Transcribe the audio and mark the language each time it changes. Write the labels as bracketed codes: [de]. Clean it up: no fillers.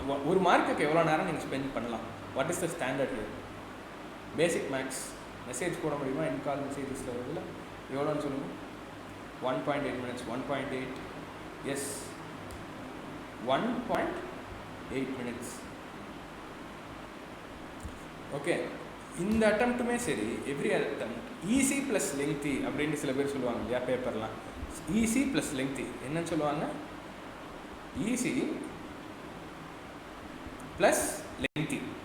[ta] ஒரு மார்க்குக்கு எவ்வளோ நேரம் நீங்கள் ஸ்பெண்ட் பண்ணலாம்? [en] What is the standard here? [ta] Basic maths. Message போட முடியுமா? இன்கால் மெசேஜஸில் வருதுல, எவ்வளோன்னு சொல்லுங்கள். [en] 1.8 minutes, 1.8, yes, 1.8 minutes. [ta] ஓகே, இந்த அட்டம்ப்ட்டுமே சரி, [en] every attempt easy plus lengthy [ta] அப்படின்னு சில பேர் சொல்லுவாங்க இல்லையா பேப்பர்லாம். [en] easy plus lengthy [ta] என்னன்னு சொல்லுவாங்க? [en] Easy plus lengthy.